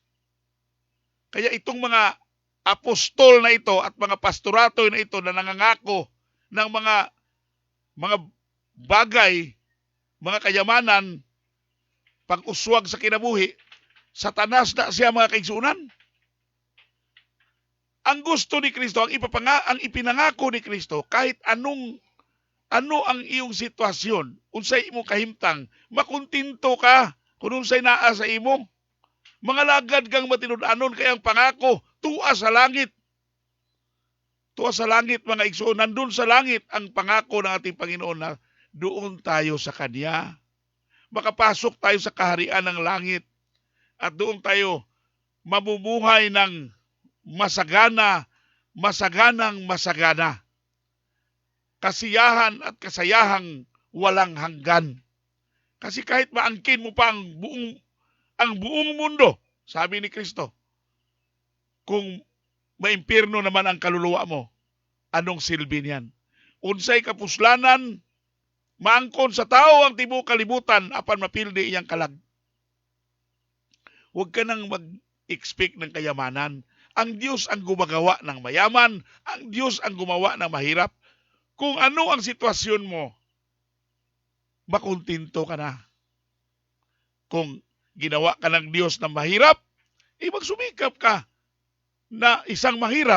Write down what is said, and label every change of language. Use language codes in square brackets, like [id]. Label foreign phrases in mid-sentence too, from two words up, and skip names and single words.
[tl] Kaya itong mga apostol na ito at mga pastorato na ito na nangangako ng mga bagay, mga kayamanan, [ceb] pang-uswag sa kinabuhi, Satanas na siya mga kaigsunan. [tl] Ang gusto ni Kristo, ang ipinangako ni Kristo, kahit ano ang iyong sitwasyon, [ceb] unsay imong kahimtang, makuntinto ka kung unsay naa sa imo. Mga lagad kang matinud-anon, [tl] kaya ang pangako, tuwa sa langit. Tuwa sa langit, mga igsoon. Nandun sa langit ang pangako ng ating Panginoon na doon tayo sa Kanya. Makapasok tayo sa kaharian ng langit at doon tayo mabubuhay ng masagana. Kasiyahan at kasayahang walang hanggan. Kasi kahit maangkin mo pa ang buong mundo, sabi ni Kristo, kung maimpirno naman ang kaluluwa mo, anong silbi niyan? [ceb] Unsay kapuslanan, maangkon sa tao ang tibuok kalibutan, apan mapildi iyang kalag. [tl] Huwag ka nang mag-expect ng kayamanan. Ang Diyos ang gumagawa ng mayaman, ang Diyos ang gumawa ng mahirap. Kung ano ang sitwasyon mo, makuntinto ka na. Kung ginawa ka ng Diyos na mahirap, magsumikap ka na isang mahirap.